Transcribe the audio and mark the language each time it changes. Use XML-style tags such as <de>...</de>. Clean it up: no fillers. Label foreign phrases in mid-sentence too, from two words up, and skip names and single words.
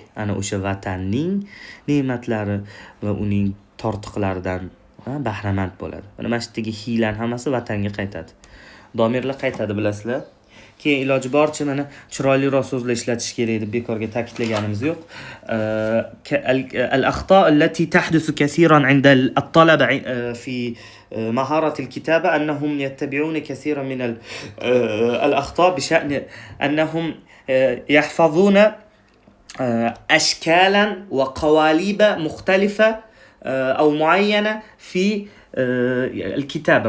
<uz>Ana o'sha vatanning ne'matlari va uning tortiqlaridan bahramand bo'ladi. Mana masjiddagi hiylan hammasi vatanga qaytadi. Domirlar qaytadi, bilasizlar. Keyin iloji boricha mana chiroyliroq so'zlar ishlatish kerak deb bekorga ta'kidlaganimiz yo'q.</uz> <ar>الأخطاء التي تحدث كثيرا عند الطلبة في مهارة الكتابة أنهم يتبعون كثيرا من الأخطاء بشأن أنهم يحفظون أشكالا وقوالب مختلفة أو معينة في الكتابة.</ar>